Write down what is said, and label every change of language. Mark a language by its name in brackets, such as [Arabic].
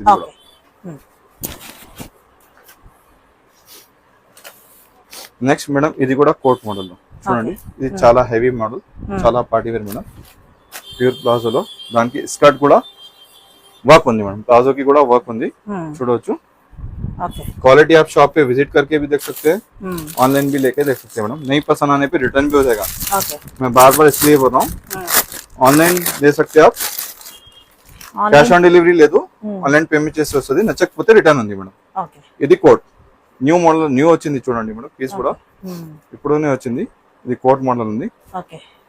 [Telugu] ఇది కూడా next madam ఇది కూడా కోట్ మోడల్ లో చూడండి. ఇది చాలా హెవీ మోడల్, చాలా party wear madam. Pure palazzo లో దానికి స్కర్ట్ కూడా వర్క్ ఉంది [Hindi] मैडम, प्लाजो की [Telugu] కూడా వర్క్ ఉంది. చూడవచ్చు. [Hindi] ओके क्वालिटी आप शॉप पे विजिट करके भी देख सकते हैं, ऑनलाइन भी लेके देख सकते हैं मैडम. नहीं पसंद आने पे रिटर्न भी हो जाएगा. ओके मैं बार बार इसलिए बोल रहा हूँ, ऑनलाइन ले सकते हैं आप. [Telugu] క్యాష్ ఆన్ డెలివరీ లేదు, ఆన్లైన్ పేమెంట్ చేసి వస్తుంది. నచ్చకపోతే రిటర్న్ ఉంది మేడం. ఓకే ఇది కోట్ న్యూ మోడల్, న్యూ వచ్చింది చూడండి మేడం. పీస్ కూడా ఇప్పుడునే వచ్చింది. ఇది కోట్ మోడల్ ఉంది. ఓకే